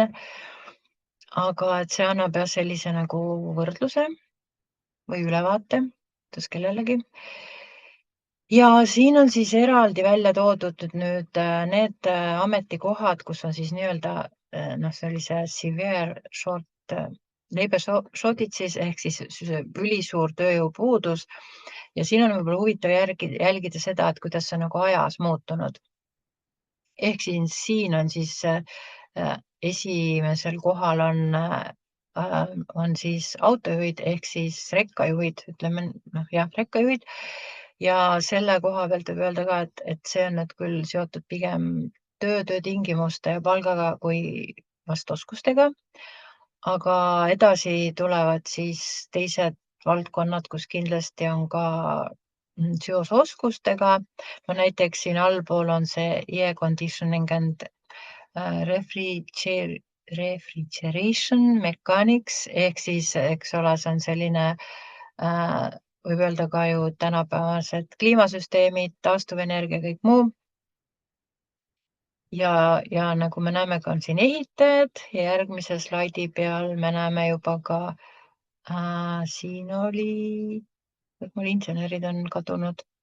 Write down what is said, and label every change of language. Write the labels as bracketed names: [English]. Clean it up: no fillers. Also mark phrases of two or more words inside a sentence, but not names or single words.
[Estonian] Aga et see annab jah sellise nagu võrdluse või ülevaate, kas kellelegi. Ja siin on siis eraldi välja toodud nüüd need ametikohad, kus on siis nii-öelda sellise [English] severe short labor shortages [Estonian] ehk siis ülisuur tööjõupuudus. Ja siin on võib-olla huvitav jälgida seda, et kuidas see on nagu ajas muutunud. Ehk siin on siis esimesel kohal on siis autojuhid ehk siis rekkajuhid, ütleme rekkajuhid. Ja selle koha pealt võib öelda ka, et see on nüüd küll seotud pigem töötingimuste ja palgaga kui vast oskustega. Aga edasi tulevad siis teised valdkonnad, kus kindlasti on ka seos oskustega. No näiteks siin allpool on see [English] air conditioning and refrigeration mechanics [Estonian] ehk siis, eks ole, see on selline, äh, võib öelda ka ju tänapäevased kliimasüsteemid, taastuvenergia, kõik muu. Ja nagu me näeme, ka on siin ehitajad ja järgmise slaidi peal me näeme juba ka, siin oli, et mul insenerid on kadunud.